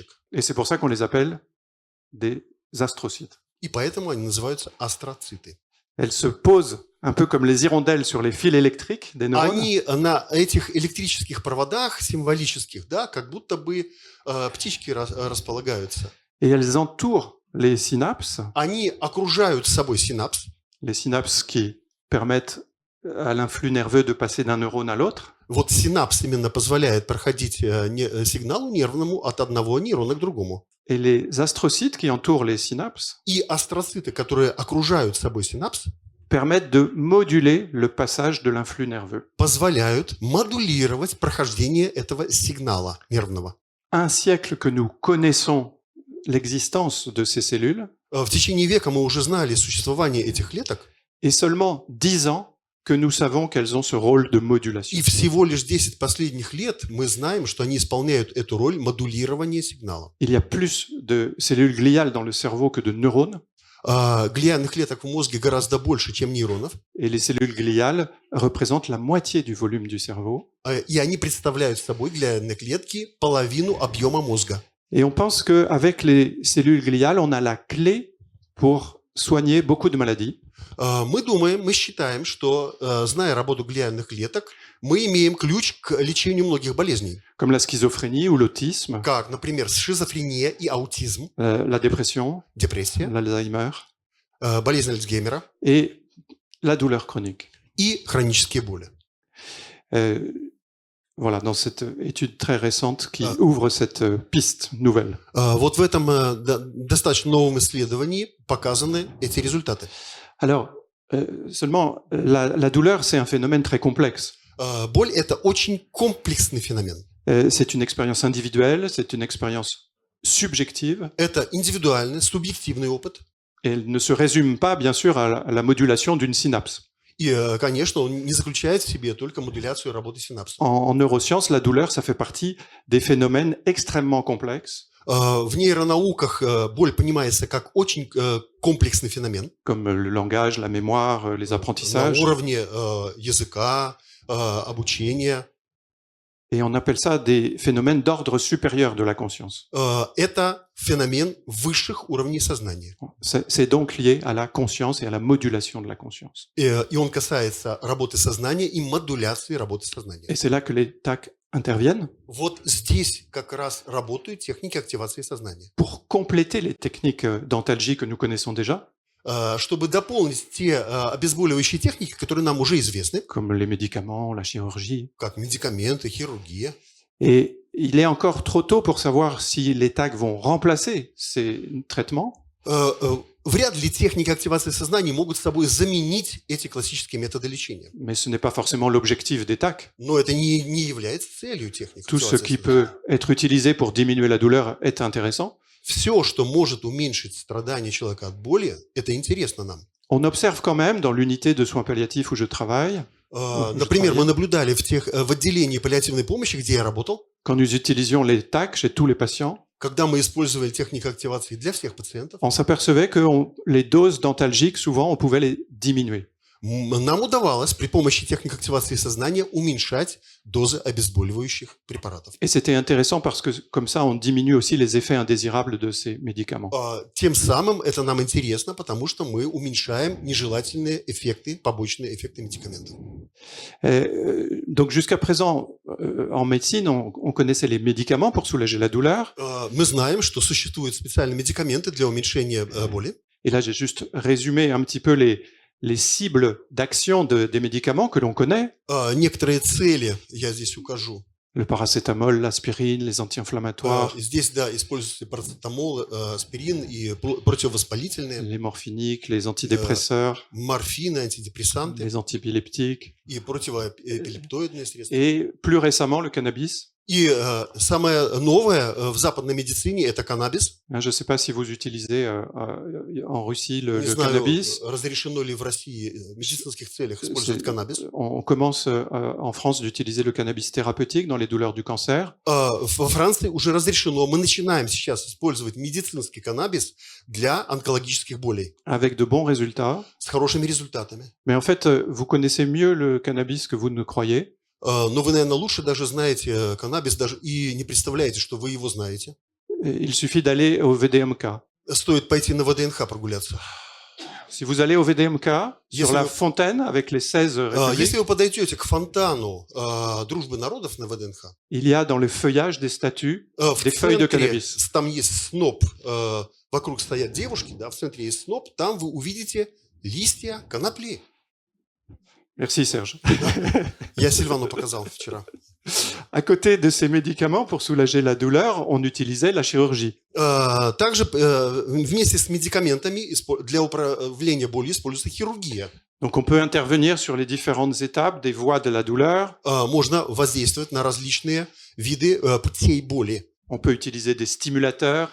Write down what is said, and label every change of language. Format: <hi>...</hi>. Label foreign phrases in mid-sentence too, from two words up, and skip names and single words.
<fr>et c'est pour ça qu'on les appelle des astrocytes.</fr> <ru>и поэтому они называются астроциты.</ru> <fr>Elles se posent un peu comme les hirondelles sur les fils électriques des neurones.</fr> <ru>Они на этих электрических проводах символических, да, как будто бы птички располагаются.</ru> <fr>Et elles entourent les synapses</fr> <ru>Они окружают собой синапс,</ru> <fr>qui permettent à l'influx nerveux de passer d'un neurone à l'autre.</fr> <ru>Вот синапс именно позволяет проходить сигналу нервному от одного нейрона к другому.</ru> <fr>Et les astrocytes qui entourent les synapses</fr> <ru>И астроциты, которые окружают собой синапс,</ru> <fr>permettent de moduler le passage de l'influx nerveux.</fr> <ru>позволяют модулировать прохождение этого сигнала нервного.</ru> <fr>Un siècle que nous connaissons l'existence de ces cellules,</fr> <ru>В течение века мы уже знали существование этих клеток,</ru> <fr>et seulement 10 ans que nous savons qu'elles ont ce rôle de modulation.</fr> <ru>и всего лишь 10 последних лет мы знаем, что они исполняют эту роль модулирования сигнала.</ru> <fr>Il y a plus de cellules gliales dans le cerveau que de neurones,</fr> <ru>Глиальных клеток в мозге гораздо больше, чем нейронов,</ru> <fr>et les cellules gliales représentent la moitié du volume du cerveau.</fr> <ru>и они представляют собой глиальные клетки половину объема мозга.</ru> <fr>Et on pense qu'avec les cellules gliales, on a la clé pour soigner beaucoup de maladies.</fr> <ru>Мы считаем, что, зная работу глиальных клеток, мы имеем ключ к лечению многих болезней,</ru> <fr>Comme la schizophrénie ou l'autisme,</fr> <ru>как, например, шизофрения и аутизм,</ru> <fr>la dépression,</fr> <ru>депрессия,</ru> <fr>l'Alzheimer</fr> <ru>болезнь Альцгеймера</ru> <fr>et la douleur chronique.</fr> <ru>и хронические боли.</ru> <fr>Voilà, dans cette étude très récente qui ouvre cette piste nouvelle.</fr> <ru>Вот в этом достаточно новом исследовании показаны эти результаты.</ru> <fr>Alors, seulement, la douleur, c'est un phénomène très complexe.</fr> <ru>Боль – это очень комплексный феномен.</ru> <fr>C'est une expérience individuelle, c'est une expérience subjective.</fr> <ru>Это индивидуальный, субъективный опыт.</ru> <fr>Et elle ne se résume pas, bien sûr, à la modulation d'une synapse.</fr> <ru>И, конечно, он не заключает в себе только модуляцию работы синапсов.</ru> <fr>En neurosciences, la douleur, ça fait partie des phénomènes extrêmement complexes,</fr> <ru>В нейронауках боль понимается как очень комплексный феномен.</ru> <fr>comme le langage, la mémoire, les</fr> <ru>На</ru> <fr>apprentissages.</fr> <ru>уровне языка, обучения.</ru> <fr>Et on appelle ça des phénomènes d'ordre supérieur de la conscience.</fr> <ru>Это феномен высших уровней сознания.</ru> <fr>C'est donc lié à la conscience et à la modulation de la conscience.</fr> <ru>И он касается работы сознания и модуляции работы сознания.</ru> <fr>Et c'est là que les TAC interviennent</fr> <ru>Вот здесь как раз работают техники активации сознания.</ru> <fr>pour compléter les techniques d'antalgie que nous connaissons déjà,</fr> <ru>Чтобы дополнить те обезболивающие техники, которые нам уже известны,</ru> <fr>comme les médicaments, la chirurgie.</fr> <ru>как медикаменты, хирургия.</ru> <fr>Et il est encore trop tôt pour savoir si les TAC vont remplacer ces traitements.</fr> <ru>Вряд ли техники активации сознания могут с собой заменить эти классические методы лечения.</ru> <fr>Mais ce n'est pas forcément l'objectif des TAC.</fr> <ru>Но это не является целью техник</ru> <fr>Tout ce</fr> <ru>активации</ru> <fr>qui</fr> <ru>сознания.</ru> <fr>peut être utilisé pour diminuer la douleur est intéressant.</fr> <ru>Все, что может уменьшить страдания человека от боли, это интересно нам.</ru> <fr>On observe quand même dans l'unité de soins palliatifs où je travaille,</fr> <ru>Например, мы наблюдали в отделении паллиативной помощи, где я работал,</ru> <fr>quand nous utilisions les TAC chez tous les patients,</fr> <ru>когда мы использовали технику активации для всех пациентов,</ru> <fr>on s'apercevait que les doses d'antalgiques, souvent, on pouvait les diminuer.</fr> <ru>нам удавалось при помощи техник активации сознания уменьшать дозы обезболивающих препаратов.</ru> <fr>Et c'était intéressant parce que comme ça, on diminue aussi les effets indésirables de ces médicaments.</fr> <ru>Тем самым это нам интересно, потому что мы уменьшаем нежелательные эффекты, побочные эффекты медикаментов.</ru> <fr>Donc jusqu'à présent, en médecine, on connaissait les médicaments pour soulager la douleur.</fr> <ru>Мы знаем, что существуют специальные медикаменты для уменьшения боли.</ru> <fr>Et là, j'ai juste résumé un petit peu les cibles d'action des médicaments que l'on connaît.</fr> <ru>Некоторые цели я здесь укажу.</ru> <fr>Le paracétamol, l'aspirine, les anti-inflammatoires,</fr> <ru>Здесь, да, используется парацетамол, аспирин и противовоспалительные,</ru> <fr>les morphiniques, les antidépresseurs,</fr> <ru>морфины, антидепрессанты</ru> <fr>les antiépileptiques,</fr> <ru>и противоэпилептоидные средства.</ru> <fr>et plus récemment le cannabis.</fr> <ru>И самое новое в западной медицине – это каннабис.</ru> <fr>Je ne sais pas si vous utilisez en Russie</fr> <ru>Не</ru> <fr>le</fr> <ru>знаю,</ru> <fr>cannabis.</fr> <ru>разрешено ли в России в медицинских целях использовать каннабис.</ru> <fr>On commence en France d'utiliser le cannabis thérapeutique dans les douleurs du cancer.</fr> <ru>Во Франции уже разрешено. Мы начинаем сейчас использовать медицинский каннабис для онкологических болей</ru> <fr>Avec de bons résultats.</fr> <ru>с хорошими результатами.</ru> <fr>Mais en fait, vous connaissez mieux le cannabis que vous ne croyez.</fr> <ru>Но вы, наверное, лучше даже знаете каннабис даже и не представляете, что вы его знаете.</ru> <fr>Il suffit d'aller au VDMK.</fr> <ru>Стоит пойти на ВДНХ прогуляться.</ru> <fr>Si vous allez au VDMK, sur</fr> <ru>Если</ru> <fr>la</fr> <ru>вы-</ru> <fr>fontaine avec les 16 républiques,</fr> <ru>Если вы подойдете к фонтану Дружбы народов на ВДНХ,</ru> <fr>il y a dans le feuillage des statues</fr> <ru>в</ru> <fr>des feuilles de</fr> <ru>центре</ru> <fr>cannabis.</fr> <ru>там есть сноп, вокруг стоят девушки, да, в центре есть сноп, там вы увидите листья конопли.</ru> <fr>Merci Serge.</fr> <ru>Я Сильвану показал вчера.</ru> <fr>À côté de ces médicaments pour soulager la douleur, on utilisait la chirurgie.</fr> <ru>Также вместе с медикаментами для управления болью используется хирургия.</ru> <fr>Donc on peut intervenir sur les différentes étapes des voies de la douleur.</fr> <ru>Можно воздействовать на различные виды путей боли.</ru> <fr>On peut utiliser des stimulateurs.</fr>